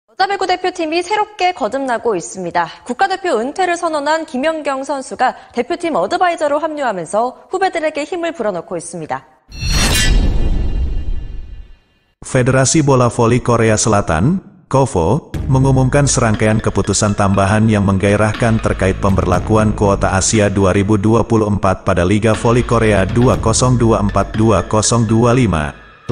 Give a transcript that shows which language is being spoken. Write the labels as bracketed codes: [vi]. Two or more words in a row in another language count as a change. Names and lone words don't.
[ko] 여자배구 대표팀이 새롭게 거듭나고 있습니다. 국가대표 은퇴를 선언한 김연경 선수가 대표팀 어드바이저로 합류하면서 후배들에게 힘을 불어넣고 있습니다. [id] Federasi Bola Voli Korea Selatan, KOVO, mengumumkan serangkaian keputusan tambahan yang menggairahkan terkait pemberlakuan kuota Asia 2024 pada Liga Voli Korea 2024-2025.